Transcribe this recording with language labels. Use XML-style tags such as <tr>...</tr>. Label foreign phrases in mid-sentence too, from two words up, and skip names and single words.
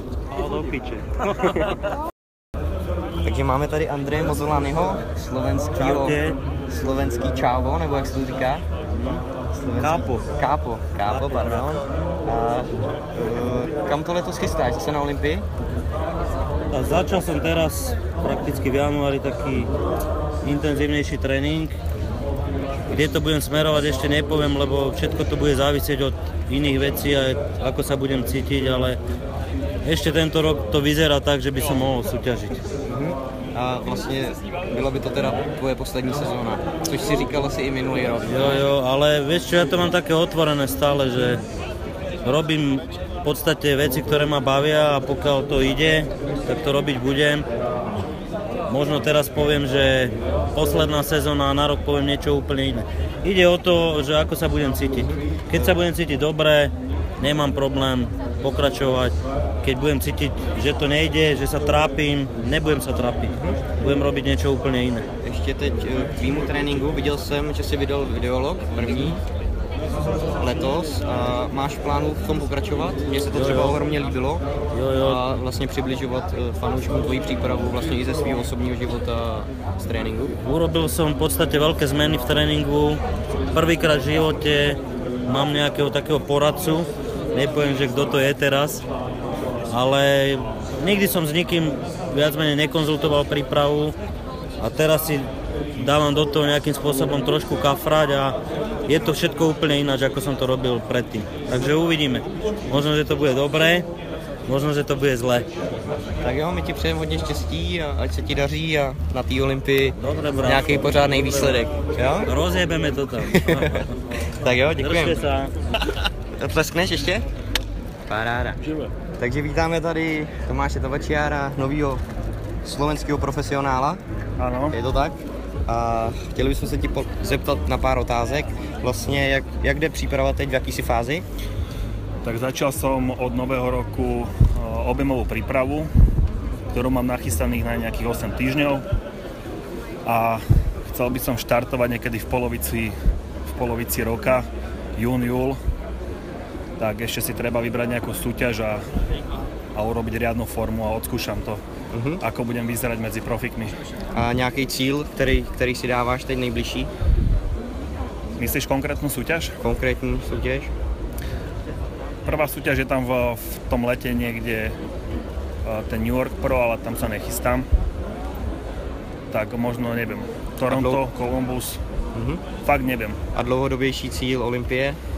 <cs>A do piče. Takže máme tady Andreje Mozolanyho, slovenský čávo, nebo jak se to říká? Kápo, pardon. A kam to letos chystáš? Jsi na Olympii?</cs> <sk>A začal som teraz prakticky v januári taký intenzívnejší tréning. Kde to budem smerovať ešte nepoviem, lebo všetko to bude závisieť od iných vecí a ako sa budem cítiť, ale ešte tento rok to vyzerá tak, že by som mohol súťažiť.</sk> <cs>A vlastně bylo by to teda tvoje poslední sezóna, což si říkal asi i minulý rok.</cs> <sk>Jo, ale vieš čo, ja to mám také otvorené stále, že robím v podstate veci, ktoré ma bavia a pokiaľ to ide, tak to robiť budem. Možno teraz poviem, že posledná sezóna a na rok poviem niečo úplne iné. Ide o to, že ako sa budem cítiť. Keď sa budem cítiť dobre, nemám problém pokračovať. Keď budem cítiť, že to nejde, že sa trápim, nebudem sa trápiť. Budem robiť niečo úplne iné.</sk> <cs>Ještě teď k tvýmu tréninku viděl jsem, že jsi vydal videolog první letos. A máš v plánu v tom pokračovat? Mně se to třeba ohromně líbilo. A vlastně přibližovat fanouškům tvoji přípravu vlastně i ze svého osobního života z tréninku.</cs> <sk>Urobil som v podstate veľké zmeny v tréningu. Prvýkrát v živote mám nejakého takého poradcu. Nepoviem, že kto to je teraz, ale nikdy som s nikým viac menej nekonzultoval prípravu a teraz si dávam do toho nejakým spôsobom trošku kafrať a je to všetko úplne ináč, ako som to robil predtým. Takže uvidíme. Možno, že to bude dobré, možno, že to bude zlé.</sk> <cs>Tak jo, my ti přejeme hodně štěstí a ať se ti daří a na té Olympii nějaký pořádný výsledek. Jo? Rozjebeme to tam. Tak jo, děkujem.</cs> <sk>Držte sa.</sk> <cs>Tleskneš ještě? Paráda. Takže vítáme tady Tomáše Tavačiára, novýho slovenského profesionála. Ano. Je to tak? A chtěli bychom se ti zeptat na pár otázek. Vlastně, jak jde příprava teď, v jaký si fázi?</cs> <sk>Tak začal som od nového roku objemovú prípravu, ktorú mám nachystaných na nejakých 8 týždňov a chcel by som štartovať niekedy v polovici roka, jún, júl. Tak ešte si treba vybrať nejakú súťaž a urobiť riadnu formu a odskúšam to, ako budem vyzerať medzi profikmi.</sk> <cs>A nějaký cíl, který si dáváš teď nejbližší?</cs> <sk>Myslíš konkrétnu súťaž?</sk> <cs>Konkrétní súťaž?</cs> <sk>Prvá súťaž je tam v tom lete niekde ten New York Pro, ale tam sa nechystám. Tak možno, neviem, Toronto, Columbus, fakt neviem.</sk> <cs>A dlouhodobější cíl Olympie?</cs>